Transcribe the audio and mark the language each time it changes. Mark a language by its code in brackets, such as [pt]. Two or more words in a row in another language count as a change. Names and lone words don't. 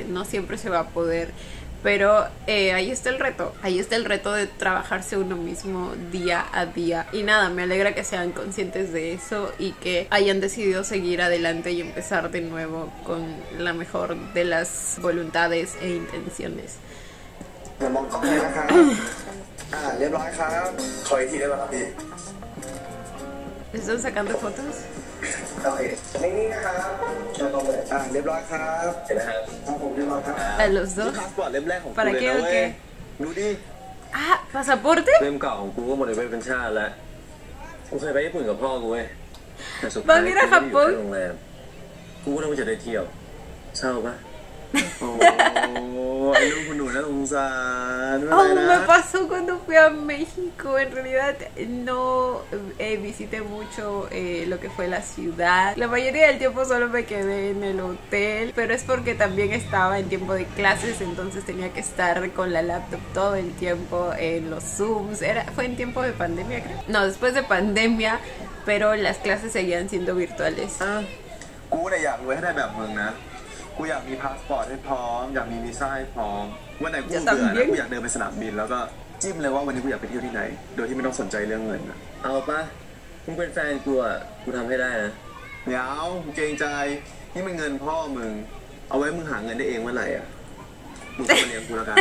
[es] No siempre se va a poder, pero ahí está el reto. Ahí está el reto de trabajarse uno mismo día a día. Y nada, me alegra que sean conscientes de eso y que hayan decidido seguir adelante y empezar de nuevo con la mejor de las voluntades e intenciones. [th] อย่ามองกล้องเลยนะครับเรียบร้อยครับขออีกทีได้ไหมครับพี่ [es] ¿Están sacando fotos? [th] โอเคนิ่งๆนะครับอย่ามองเลยเรียบร้อยครับเสร็จแล้วครับผมเรียบร้อยครับ [es] ¿A los dos? [th] พาสปอร์ตเล่มแรกของกู [es] ¿Para [th] เลย [es] qué [th] นะ [es] o [th] เว้ย [es] qué? [th] ดูดิ [es] Ah, ¿pasaporte? [th] เล่มเก่าของกูก็หมดไปเป็นชาติแล้วกูเคยไปญี่ปุ่นกับพ่อกูเว้ยแต่สุดท้าย บางทีนะ กูไม่ได้อยู่ Japón แค่โรงแรมกูก็ต้องจะได้เที่ยวเศร้าปะ โอ้ไอ้ลูกคุณหนูน่าสงสารไม่ [es] Oh, [th] เป็นไร [es] me [th] นะ [es] pasó cuando fui a México. En realidad no visité mucho lo que fue la ciudad. La mayoría del tiempo solo me quedé en el hotel, pero es porque también estaba en tiempo de clases, entonces tenía que estar con la laptop todo el tiempo en los Zooms. Fue en tiempo de pandemia, creo. No, después de pandemia, pero las clases seguían siendo virtuales. [th] กูเนี่ยอยากรวยให้ได้แบบมึงนะกูอยากมีพาสปอร์ตให้พร้อมอยากมีวีซ่าให้พร้อมวันไหนกูเบื่อนะกูอยากเดินไปสนามบินแล้วก็จิ้มเลยว่าวันนี้กูอยากไปเที่ยวที่ไหนโดยที่ไม่ต้องสนใจเรื่องเงินนะ เอาปะมึงเป็นแฟนกูอ่ะกูทำให้ได้นะ เดี๋ยวกูเกรงใจนี่มันเงินพ่อมึงเอาไว้มึงหาเงินได้เองเมื่อไหร่อ่ะมึงก็มาเลี้ยงกูแล้วกัน